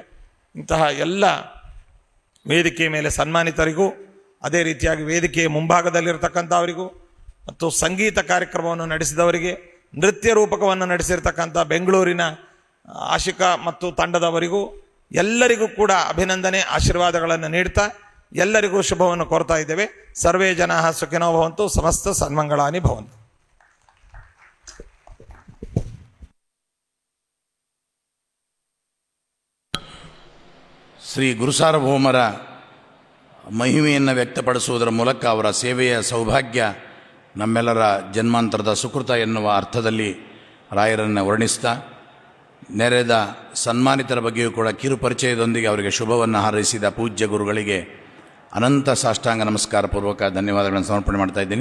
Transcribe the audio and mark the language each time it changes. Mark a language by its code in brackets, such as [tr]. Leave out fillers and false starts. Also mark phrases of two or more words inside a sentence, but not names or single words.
[kn] ಇಂತಹ ಎಲ್ಲ ವೇದಿಕೆಯ ಮೇಲೆ ಸನ್ಮಾನಿತರಿಗೂ, ಅದೇ ರೀತಿಯಾಗಿ ವೇದಿಕೆಯ ಮುಂಭಾಗದಲ್ಲಿರ್ತಕ್ಕಂಥವರಿಗೂ ಮತ್ತು ಸಂಗೀತ ಕಾರ್ಯಕ್ರಮವನ್ನು ನಡೆಸಿದವರಿಗೆ, ನೃತ್ಯ ರೂಪಕವನ್ನು ನಡೆಸಿರ್ತಕ್ಕಂಥ ಬೆಂಗಳೂರಿನ ಆಶಿಕಾ ಮತ್ತು ತಂಡದವರಿಗೂ ಎಲ್ಲರಿಗೂ ಕೂಡ ಅಭಿನಂದನೆ, ಆಶೀರ್ವಾದಗಳನ್ನು ನೀಡ್ತಾ ಎಲ್ಲರಿಗೂ ಶುಭವನ್ನು ಕೋರ್ತಾ ಇದ್ದೇವೆ. [sa] ಸರ್ವೇ ಜನಾಃ ಸುಖಿನೋ ಭವಂತು, ಸಮಸ್ತ ಸನ್ಮಂಗಳಾನಿ ಭವಂತು. [kn] ಶ್ರೀ ಗುರುಸಾರ್ವಭೌಮರ ಮಹಿಮೆಯನ್ನು ವ್ಯಕ್ತಪಡಿಸುವುದರ ಮೂಲಕ ಅವರ ಸೇವೆಯ ಸೌಭಾಗ್ಯ ನಮ್ಮೆಲ್ಲರ ಜನ್ಮಾಂತರದ ಸುಕೃತ ಎನ್ನುವ ಅರ್ಥದಲ್ಲಿ ರಾಯರನ್ನು ವರ್ಣಿಸ್ತಾ ನೆರೆದ ಸನ್ಮಾನಿತರ ಬಗ್ಗೆಯೂ ಕೂಡ ಕಿರು ಪರಿಚಯದೊಂದಿಗೆ ಅವರಿಗೆ ಶುಭವನ್ನು ಹಾರೈಸಿದ ಪೂಜ್ಯ ಗುರುಗಳಿಗೆ ಅನಂತ ಸಾಷ್ಟಾಂಗ ನಮಸ್ಕಾರ ಪೂರ್ವಕ ಧನ್ಯವಾದಗಳನ್ನು ಸಮರ್ಪಣೆ ಮಾಡ್ತಾ ಇದ್ದೀನಿ.